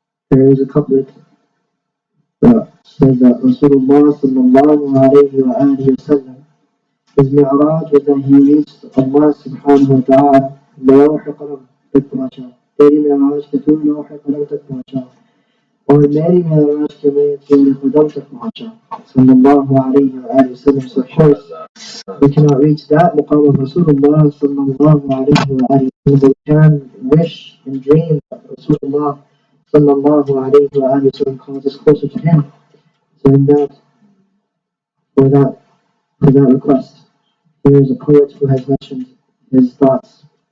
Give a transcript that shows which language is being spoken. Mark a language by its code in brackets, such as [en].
[en] There is a couplet that says that Rasulullah sallallahu alayhi wa alihi wa sallam, his mi'raj was that he reached Allah subhanahu wa ta'ala [ur] لوح قلم तक पहुंचा [en] तेरी मि'राज के तू लौह कलम तक पहुंचा [ur] اور میری ہے آج کہ میں تیرے قدم تک پہنچا صلی اللہ علیہ وآلہ وسلم. [en] So of course we cannot reach that maqam of Rasulullah sallallahu alayhi wa alihi wa sallam, but we can wish and dream that Rasulullah sallallahu alayhi wa alihi wa sallam calls us closer to him. So in that, for that request, here is a poet who has mentioned his thoughts.